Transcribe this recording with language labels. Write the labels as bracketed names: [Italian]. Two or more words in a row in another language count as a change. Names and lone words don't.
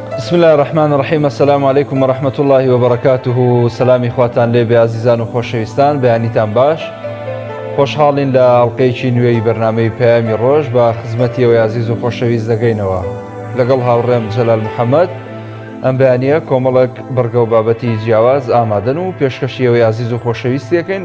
[Arabic] بسم الله الرحمن الرحیم. السلام علیکم و رحمت الله و بەرەکاتوه. [Central Kurdish] سلامی خواتان لێبێ عزیزان و خۆشەویستان، بەیانیتان باش. خۆشحاڵین لە ئەڵقەیەکی نوێی بەرنامەی پەیامی ڕۆژ بە خزمەتیەوەی عزیز و خۆشەویست دەگەینەوە لەگەڵ هاوڕێم جەلال محەممەد. ئەم بەیانیە کۆمەڵک بەرگە و بابەتی جیاواز ئامادەن و پێشکەشیەوەی عزیز و خۆشەویستیەکەین.